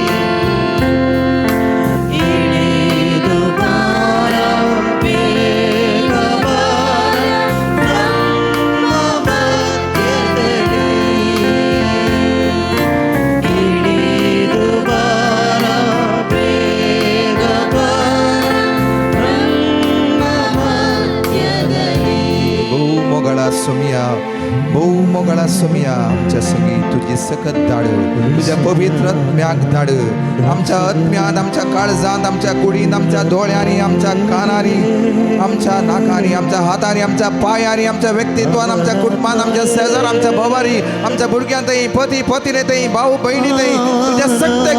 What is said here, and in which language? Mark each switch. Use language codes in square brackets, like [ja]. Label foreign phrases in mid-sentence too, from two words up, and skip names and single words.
[kn] ಇಳಿದು ಬಾರ ಬೇಗ ಬಾರ ನಮ್ಮ ಮಧ್ಯದಲ್ಲಿ ಇಳಿದು ಬಾರ ಬೇಗ ಬಾರ ನಮ್ಮ ಮಧ್ಯದಲ್ಲಿ [kok] बहु मोगळा सोम्या आमच्या संगी तुझी सकत धाड तुझ्या पवित्र आत्म्याक धाड आमच्या आत्म्यात आमच्या काळजांत आमच्या कुडींत आमच्या दोळ्यांनी आमच्या कानांनी आमच्या नाकांनी आमच्या हातांनी आमच्या पायांनी आमच्या व्यक्तित्वान आमच्या कुटुंबात आमच्या शेजार आमच्या भोवारी आमच्या भुरग्यांतही पती पत्नीतही भाऊ बहिणीतही तुझ्या सत्तेक